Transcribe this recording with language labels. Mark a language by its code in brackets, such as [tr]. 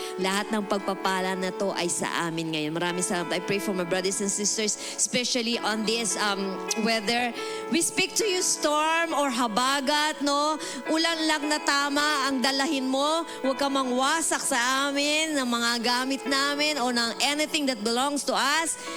[tl] Lahat ng pagpapala na to ay sa amin ngayon. Maraming salamat. [en] I pray for my brothers and sisters, especially on this weather. We speak to you, storm or habagat, no? [tl] Ulan lang na tama ang dalahin mo. Huwag ka mangwasak sa amin ng mga gamit namin o ng [en] anything that belongs to us.